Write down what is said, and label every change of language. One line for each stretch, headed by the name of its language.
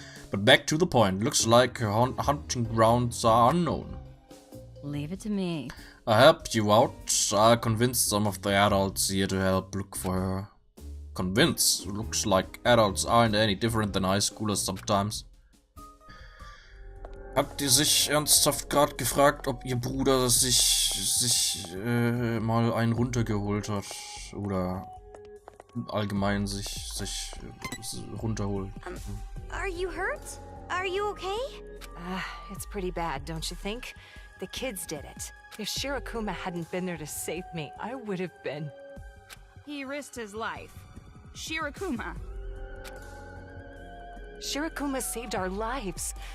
English: But back to the point, looks like her hunting grounds are unknown. Leave it to me. I helped you out. I'll convince some of the adults here to help look for her. Convince? Looks like adults aren't any different than high schoolers sometimes.
German: Habt ihr sich ernsthaft gerade gefragt, ob ihr Bruder sich mal einen runtergeholt hat? Oder allgemein sich runterholt?
English: Are you hurt? Are you okay? It's pretty bad, don't you think? The kids did it. If Shirakuma hadn't been there to save me, I would have been... He risked his life. Shirakuma. Shirakuma saved our lives.